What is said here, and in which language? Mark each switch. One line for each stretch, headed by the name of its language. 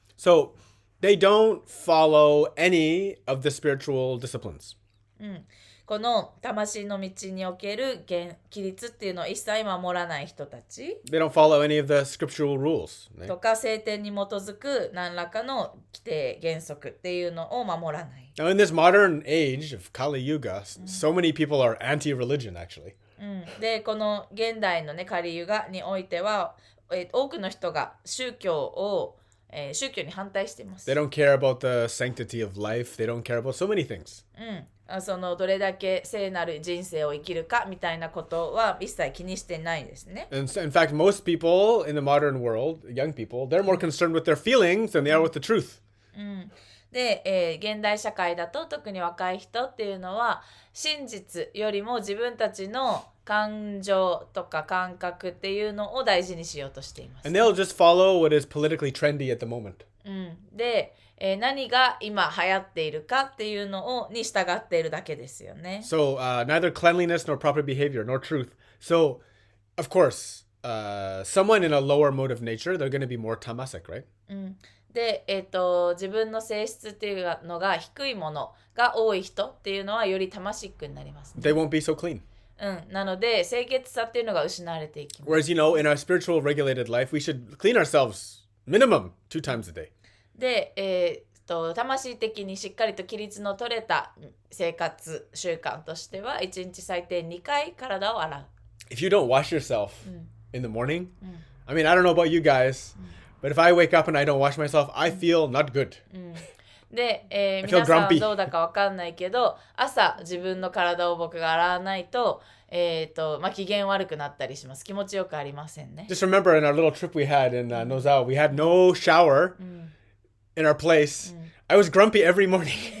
English: So they don't follow any of the spiritual disciplines.
Japanese: この魂の道における規律っていうのを一切守らない人たち
English: They don't follow any of the scriptural rules.
Japanese: とか聖典に基づく何らかの規定原則っていうのを守らない。
English: Now, in this modern age of Kali Yuga, so many people are anti-religion, actually.
Japanese: でこの現代のねカリユガにおいては、多くの人が宗教に反対しています。
English: They don't care about the sanctity of life. They don't care about so many things.
Japanese: そのどれだけ聖なる人生を生きるかみたいなことは一切気にしてないですね。
English: And in fact, most people in the modern world, young people, they're more concerned with their feelings than they are with the truth.
Japanese: で、現代社会だと特に若い人っていうのは真実よりも自分たちの感情とか感覚っていうのを大事にしようとしています。
English: And they'll just follow what is politically trendy at the moment.
Japanese: で、何が今流行っているかっていうのに従っているだけですよね。
English: So neither cleanliness nor proper behavior nor truth. So, of course, someone in a lower mode of nature, they're going to be more tamasic, right?
Japanese: で、自分の性質っていうのが低いものが多い人っていうのはよりタマシックになりますね。
English: They won't be so clean.
Japanese: なので清潔さっていうのが失われていきます。
English: Whereas, in our spiritual regulated life, we should clean ourselves minimum 2 times a day.
Japanese: で、魂的にしっかりと規律の取れた生活習慣としては1日最低2回体を洗う。
English: If you don't wash yourself in the morning, I mean, I don't know about you guys, but if I wake up and I don't wash myself, I feel not good. で、 feel
Japanese: 皆さん
English: grumpy.
Japanese: どうだかわかんないけど朝自分の体を僕が洗わないと、機嫌悪くなったりします。気持ちよくありませんね。
English: Just remember in our little trip we had in Nozao, we had no shower in our place. I was grumpy every morning.